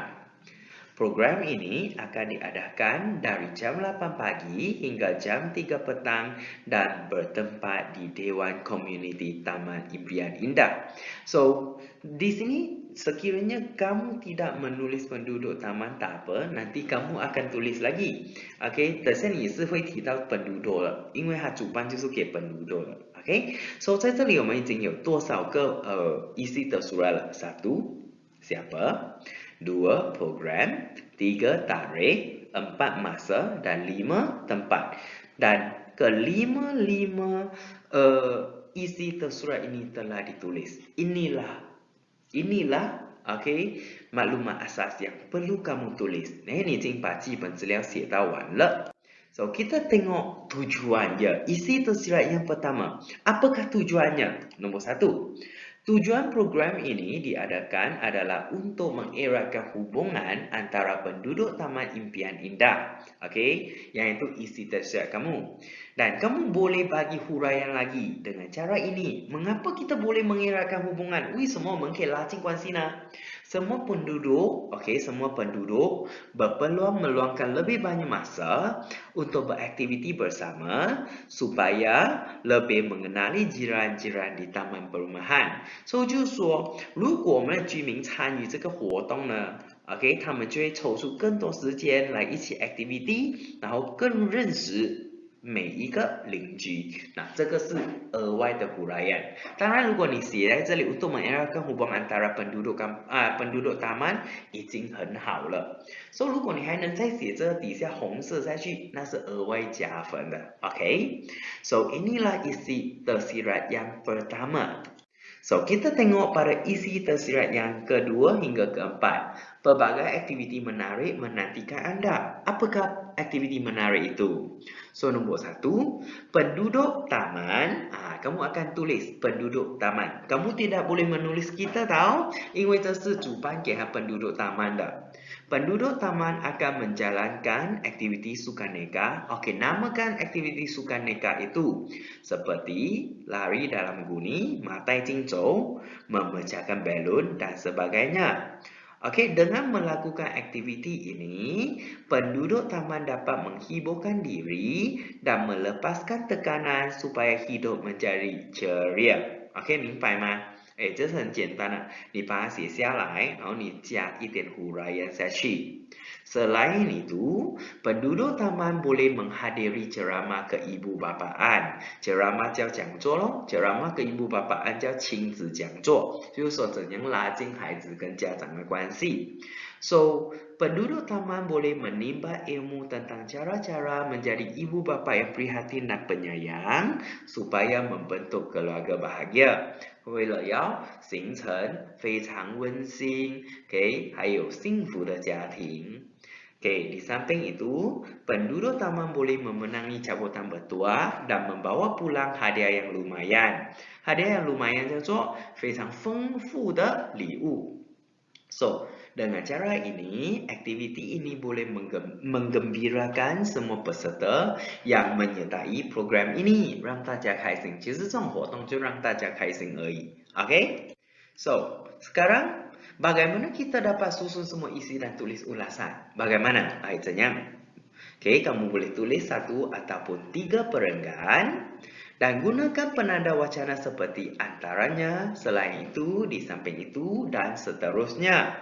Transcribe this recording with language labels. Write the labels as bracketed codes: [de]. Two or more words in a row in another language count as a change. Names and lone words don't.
[ms] Program ini akan diadakan dari jam 8 pagi hingga jam 3 petang dan bertempat di Dewan Komuniti Taman Impian Indah. So, di sini sekiranya kamu tidak menulis penduduk taman, tak apa, nanti kamu akan tulis lagi. [zh] OK， 等下你是会提到本读了，因为它主办就是给本读了。OK， so 在这里我们已经有多少个 [ms] isi tersurat [zh] 了？ 1. [ms] Siapa? 2. Program. 3. Tarikh. 4. Masa. Dan 5. Tempat. Dan kelima-lima isi tersurat ini telah ditulis. Inilah okay, maklumat asas yang perlu kamu tulis. [zh] 你已经把基本资料写到完了。So, [ms] kita tengok tujuannya. Isi tersirat yang pertama. Apakah tujuannya? Nombor 1. Tujuan program ini diadakan adalah untuk mengeratkan hubungan antara penduduk Taman Impian Indah. Okey, yang itu isi tersirat kamu. Dan kamu boleh bagi huraian lagi dengan cara ini. Mengapa kita boleh mengeratkan hubungan? [zh] 为什么我们可以拉近关系呢？ [ms] Semua penduduk, semua penduduk berpeluang meluangkan lebih banyak masa untuk beraktiviti bersama supaya lebih mengenali jiran-jiran di taman perumahan. [zh] So 就是说，如果我们的居民参与这个活动呢，他们就会抽出更多时间来一起 activity， 然后更认识每一个邻居。那这个是额外的huraian。当然，如果你写在这里 [ms] untuk mengeratkan hubungan antara penduduk taman [zh] 已经很好了。So 如果你还能再写这底下红色下去，那是额外加分的。So [ms] inilah isi tersirat yang pertama. So, kita tengok pada isi tersirat yang kedua hingga keempat. Pelbagai aktiviti menarik menantikan anda. Apakah aktiviti menarik itu? So, nombor 1, penduduk taman. Kamu akan tulis penduduk taman. Kamu tidak boleh menulis kita tahu, [zh] 因为这是主办给 [ms] penduduk taman的。Penduduk taman akan menjalankan aktiviti sukaneka. Namakan aktiviti sukaneka itu seperti lari dalam guni, matai cincau, memecahkan balon dan sebagainya. Dengan melakukan aktiviti ini, penduduk taman dapat menghiburkan diri dan melepaskan tekanan supaya hidup menjadi ceria. [zh] 明白吗？这是很简单的，你把它写下来，然后你加一点huraian下去。 [ms] Selain itu, penduduk taman boleh menghadiri ceramah keibubapaan. [zh] Ceramah 叫讲座咯， [ms] ceramah keibubapaan [zh] 叫亲子讲座，就是说怎样拉近孩子跟家长的关系。 [ms] So, penduduk taman boleh menimba ilmu tentang cara-cara menjadi ibu bapa yang prihatin dan penyayang supaya membentuk keluarga bahagia. [zh] 为了要形成非常温馨，还有幸福的家庭。 [ms] di samping itu, penduduk taman boleh memenangi cabutan bertuah dan membawa pulang hadiah yang lumayan. Hadiah yang lumayan [zh] 叫做非常丰富的礼物。 [ms] So, dengan cara ini, aktiviti ini boleh menggembirakan semua peserta yang menyertai program ini. [zh] 让大家开心，其实这种活动就让大家开心而已。 [ms] So, sekarang bagaimana kita dapat susun semua isi dan tulis ulasan? Bagaimana? Caranya? Kamu boleh tulis 1 ataupun 3 perenggan Dan gunakan penanda wacana seperti antaranya, selain itu, di samping itu, dan seterusnya.